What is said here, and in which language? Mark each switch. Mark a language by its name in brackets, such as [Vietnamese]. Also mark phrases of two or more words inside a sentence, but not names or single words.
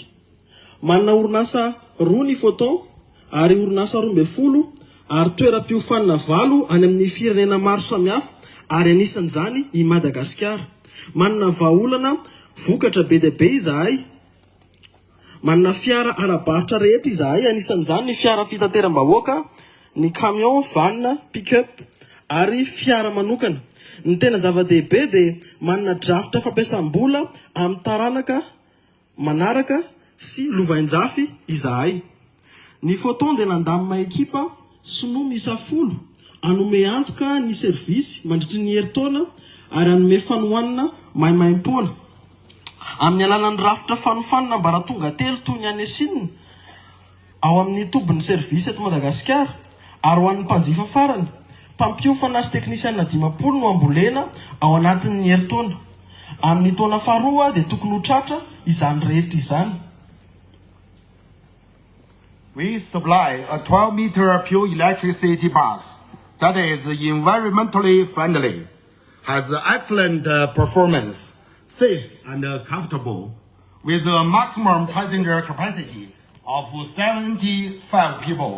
[Malagasy] Manana orinasa 2 ny photon ary orinasa 12 ary toeram-piofanana 9 any amin'ny firenena maro samihafa ary anisan'izany i Madagasikara. Manana vahaolana vokatra be dia be izahay. Manana fiara arabaritra rehetra izahay, anisan'izany ny fiara fitateram-bahoaka, ny camion, van, pick-up ary fiara manokana. Ny tena zava-dehibe dia manana drafitra fampiasam-bola amin'ny taranaka manaraka sy lovain-jafy izahay. Ny photon dia nandamina ekipa sinoa miisa 10 anome antoka ny servisy mandritry ny herintaona ary anome fanohanana maimaim-poana. Amin'ny alalan'ny rafitra fanofanana mbara tonga telo toy ny any Sinina ao amin'ny tobin'ny servisy eto Madagasikara ary ho an'ny mpanjifa farany mpampiofana sy teknisianina 50 no ambolena ao anatin'ny herintaona. Amin'ny taona faharoa dia tokony ho tratra izany rehetra izany. [English] We supply a 12-meter pure electricity bus that is environmentally friendly, has excellent performance, safe and comfortable, with a maximum passenger capacity of 75 people.